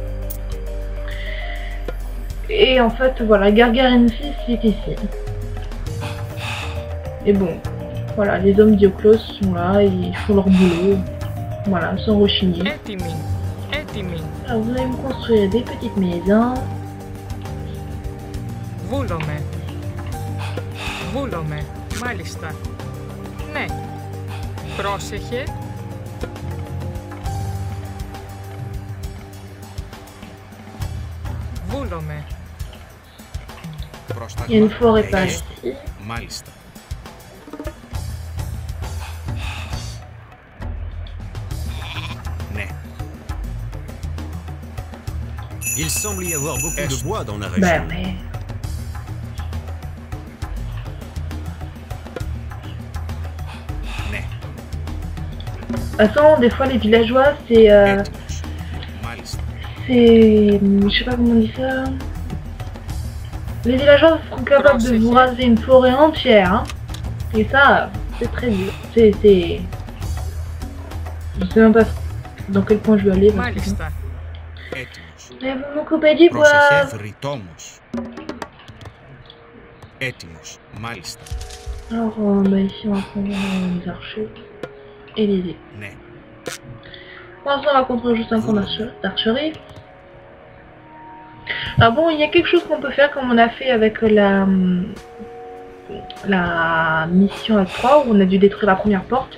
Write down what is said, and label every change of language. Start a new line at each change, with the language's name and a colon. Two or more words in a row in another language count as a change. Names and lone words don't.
French: Et en fait, voilà, Gargarensis est ici. Et bon, voilà, les hommes d'Ioclos sont là, ils font leur boulot. Voilà, sans rechigner. Alors, vous allez me construire des petites maisons.
Greek: Βούλομαι, μάλιστα. Ναι. Πρόσεχε. Βούλομαι.
French: Il y a une forêt par ici.
Greek: Μάλιστα. Ναι.
French: Il semble y avoir beaucoup de bois dans la région. Bah mais...
Greek: Ναι.
French: De toute façon, des fois les villageois, c'est...
Greek: Μάλιστα.
French: c'est... je sais pas comment on dit ça... Les villageois seront capables de vous raser une forêt entière. Hein. Et ça, c'est très dur. C'est... Je sais même pas dans quel point je vais aller.
Greek: Μάλιστα.
French: Mais vous me coupez du bois.
Greek: Πρόσεχε, βρυτόμος. Έτοιμος, μάλιστα.
French: Alors, bah ici on va prendre les archers et les épées.
Greek: Ναι.
French: Pour l'instant on va construire juste un camp d'archerie. Alors bon, il y a quelque chose qu'on peut faire comme on a fait avec la mission avec 3 où on a dû détruire la première porte.